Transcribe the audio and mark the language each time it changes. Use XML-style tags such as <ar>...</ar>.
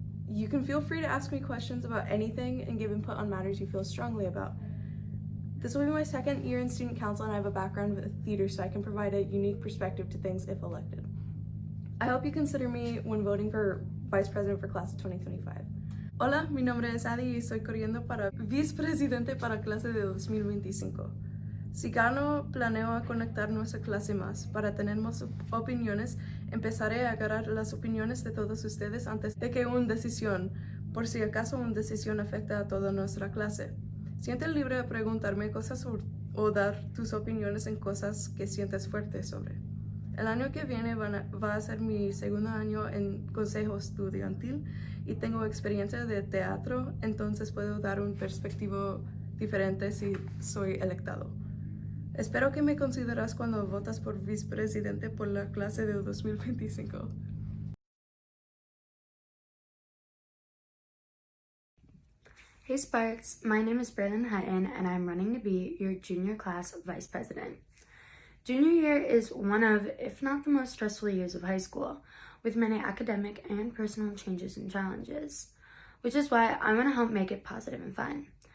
<en>You can feel free to ask me questions about anything and give input on matters you feel strongly about. This will be my second year in student council and I have a background with theater, so I can provide a unique perspective to things if elected. I hope you consider me when voting for vice president for class of 2025.</en> <es>Hola, mi nombre es Addie y estoy corriendo para vicepresidente para clase de 2025. Si gano, planeo a conectar nuestra clase más. Para tener más opiniones, empezaré a agarrar las opiniones de todos ustedes antes de que una decisión, por si acaso una decisión afecta a toda nuestra clase. Siente libre de preguntarme cosas o dar tus opiniones en cosas que sientes fuerte sobre. El año que viene va a ser mi segundo año en consejo estudiantil y tengo experiencia de teatro, entonces puedo dar un perspectivo diferente si soy electado. Espero que me consideras cuando votas por vicepresidente por la clase de 2025.</es> <en>Hey Sparks, my name is Braelyn Hutton and I'm running to be your junior class vice president. Junior year is one of, if not the most stressful years of high school, with many academic and personal changes and challenges, which is why I want to help make it positive and fun.</en>